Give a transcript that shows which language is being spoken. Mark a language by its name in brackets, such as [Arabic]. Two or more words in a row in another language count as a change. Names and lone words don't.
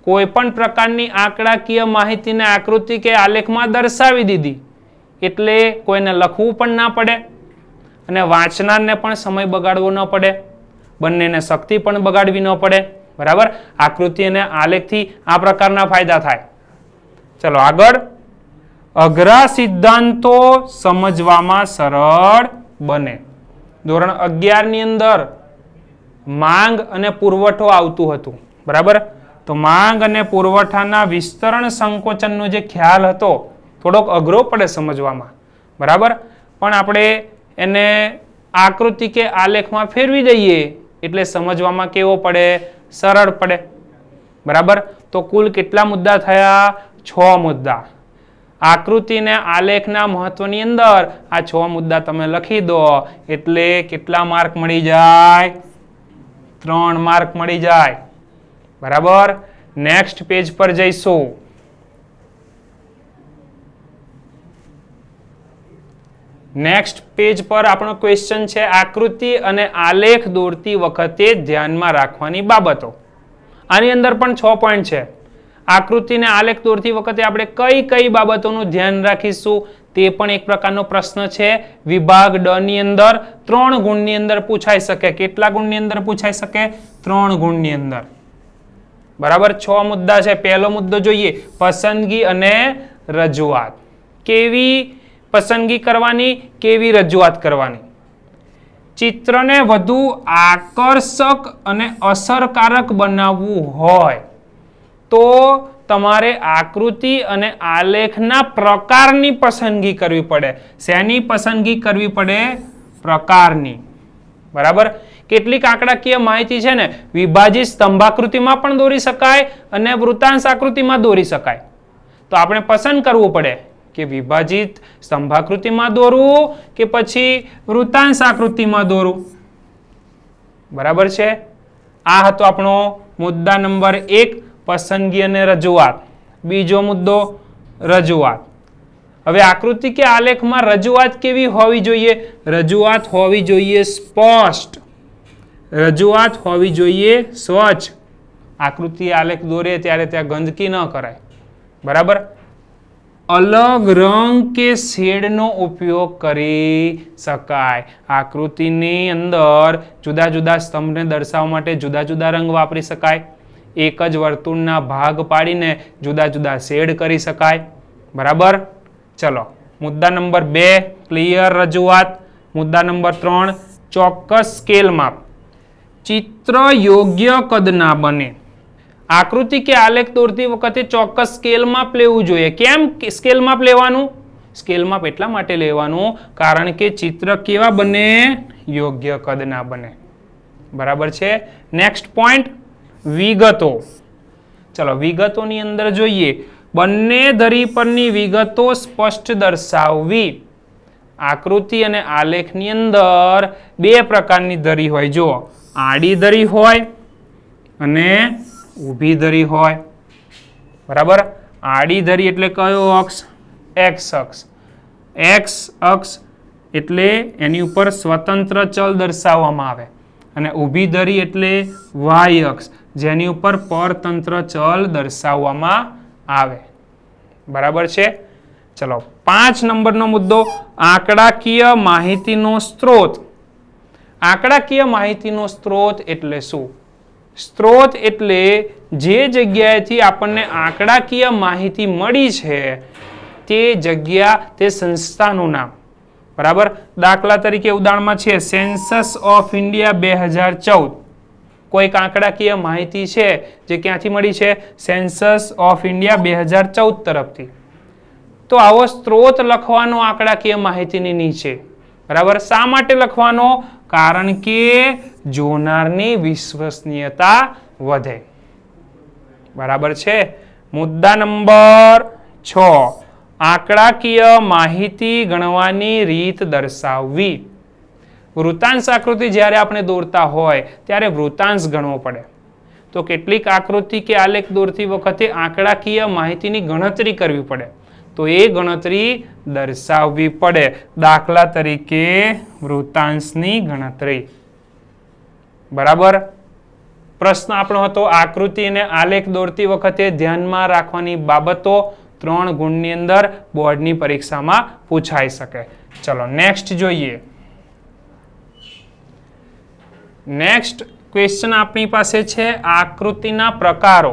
[Gujarati] કોઈપણ પ્રકારની આંકડાકીય માહિતીને આકૃતિ કે આલેખમાં દર્શાવી દીધી એટલે કોઈને લખવું પણ ના પડે અને વાંચનારને પણ સમય બગાડવો ન પડે, બંનેને શક્તિ પણ બગાડવી ન પડે। બરાબર, આકૃતિ અને આલેખથી આ પ્રકારના ફાયદા થાય। ચલો આગળ, અઘરા સિદ્ધાંતો સમજવામાં સરળ બને। धोरण 11 ની અંદર માંગ અને પુરવઠો આવતું હતું। બરાબર, તો માંગ અને પુરવઠાના વિસ્તરણ સંકોચનનો જે ખ્યાલ હતો થોડોક અઘરો પડે સમજવામાં। બરાબર, પણ આપણે એને આકૃતિ કે આલેખમાં ફેરવી દઈએ એટલે સમજવામાં કેવો પડે? સરળ પડે। બરાબર, તો કુલ કેટલા મુદ્દા થયા? 6 મુદ્દા। આકૃતિ ને આલેખના મહત્વની અંદર આ 6 મુદ્દા તમે લખી દો એટલે કેટલા માર્ક મળી જાય? 3 માર્ક મળી જાય। બરાબર, [English] next page [Gujarati] પર જઈશું। [English] next page [Gujarati] પર આપણો ક્વેશ્ચન છે આકૃતિ અને આલેખ દોરતી વખતે ધ્યાનમાં રાખવાની બાબતો। આની અંદર પણ 6 પૉઇન્ટ છે। આકૃતિ ને આલેખ દોરતી વખતે આપણે કઈ કઈ બાબતોનું ધ્યાન રાખીશું તે પણ એક પ્રકારનો પ્રશ્ન છે। વિભાગ ડ ની અંદર 3 ગુણની અંદર પૂછાઈ શકે। કેટલા ગુણની અંદર પૂછાઈ શકે? 3 ગુણની અંદર। બરાબર, 6 મુદ્દા છે। પહેલો મુદ્દો જોઈએ, પસંદગી અને રજૂઆત। કેવી પસંદગી કરવાની, કેવી રજૂઆત કરવાની? ચિત્રને વધુ આકર્ષક અને અસરકારક બનાવવું હોય તો તમારે આકૃતિ અને આલેખના પ્રકારની પસંદગી કરવી પડે। શેની પસંદગી કરવી પડે? પ્રકારની। બરાબર, કેટલીક આંકડાકીય માહિતી છે ને વિભાજિત સ્તંભાકૃતિમાં પણ દોરી શકાય અને વૃત્તાંશ આકૃતિમાં દોરી શકાય। તો આપણે પસંદ કરવું પડે કે વિભાજિત સ્તંભાકૃતિમાં દોરવું કે પછી વૃત્તાંશ આકૃતિમાં દોરવું। બરાબર છે। આ હતો આપણો મુદ્દા નંબર 1, પસંદગી અને રજૂઆત। બીજો મુદ્દો, રજૂઆત। હવે આકૃતિ કે આલેખ મેં રજૂઆત કેવી હોવી જોઈએ? રજૂઆત હોવી જોઈએ સ્પષ્ટ, રજૂઆત હોવી જોઈએ સ્વચ્છ। આકૃતિ આલેખ દોરે ત્યારે ત્યાં ગંદકી ન કરાય। બરાબર, અલગ રંગ કે શેડ નો ઉપયોગ કરી શકાય। આકૃતિની અંદર જુદા જુદા સ્તંભ ને દર્શાવવા માટે જુદા જુદા રંગ વાપરી શકાય। એક જ વર્તુળના ભાગ પાડીને જુદા જુદા શેડ કરી શકાય। બરાબર, ચલો મુદ્દા નંબર 2, ક્લિયર રજૂઆત। મુદ્દા નંબર 3, ચોક્કસ સ્કેલ માપ। ચિત્ર યોગ્ય કદના બને। આકૃતિ કે આલેખ દોરતી વખતે ચોક્કસ સ્કેલ માપ લેવું જોઈએ। કેમ સ્કેલ માપ લેવાનું? સ્કેલ માપ એટલા માટે લેવાનું કારણ કે ચિત્ર કેવા બને? યોગ્ય કદના બને। બરાબર છે। [English] next point, [Gujarati] વિગતો। ચલો વિગતોની અંદર જોઈએ, બંને ધરી પરની વિગતો સ્પષ્ટ દર્શાવવી। આકૃતિ અને આલેખની અંદર 2 પ્રકારની ધરી હોય। જો આડી ધરી હોય અને ઊભી ધરી હોય। બરાબર, આડી ધરી એટલે કયો અક્ષ? એક્સ અક્ષ। એક્સ અક્ષ એટલે એની ઉપર સ્વતંત્ર ચલ દર્શાવવામાં આવે અને ઊભી ધરી એટલે વાય અક્ષ જેની ઉપર પરતંત્ર ચલ દર્શાવવામાં આવે। બરાબર છે। ચલો 5 નંબરનો મુદ્દો, આંકડાકીય માહિતીનો સ્ત્રોત। આંકડાકીય માહિતીનો સ્ત્રોત એટલે શું? સ્ત્રોત એટલે જે જગ્યાએથી આપણને આંકડાકીય માહિતી मળી છે તે જગ્યા, તે સંસ્થાનું નામ। બરાબર, દાખલા તરીકે ઉદાહરણમાં છે સેન્સસ ઑફ ઇન્ડિયા 2014। કોઈક આંકડાકીય માહિતી છે જે ક્યાંથી मળી છે? સેન્સસ ઑફ ઇન્ડિયા 2014 તરફથી। તો આવો સ્ત્રોત લખવાનો આંકડાકીય માહિતીની નીચે। બરાબર, શા માટે લખવાનો? કારણ કે જોનારની વિશ્વસનીયતા વધે। બરાબર છે। મુદ્દા નંબર 6, આંકડાકીય માહિતી ગણવાની રીત દર્શાવવી। વૃત્તાંશ આકૃતિ જ્યારે આપણે દોરતા હોય ત્યારે વૃત્તાંશ ગણવો પડે। તો કેટલીક આકૃતિ કે આલેખ દોરતી વખતે આંકડાકીય માહિતીની ગણતરી કરવી પડે। તો યે ગણતરી દર્શાવવી પડે। દાખલા તરીકે વૃત્તાંશની ગણતરી। બરાબર, પ્રશ્ન આપણો હતો આકૃતિ અને આલેખ દોરતી વખતે ધ્યાનમાં રાખવાની બાબતો 3 ગુણની અંદર બોર્ડની પરીક્ષામાં પૂછાઈ શકે. ચલો નેક્સ્ટ જોઈએ. [English] next question [Gujarati] આપણી પાસે છે આકૃતિના પ્રકારો.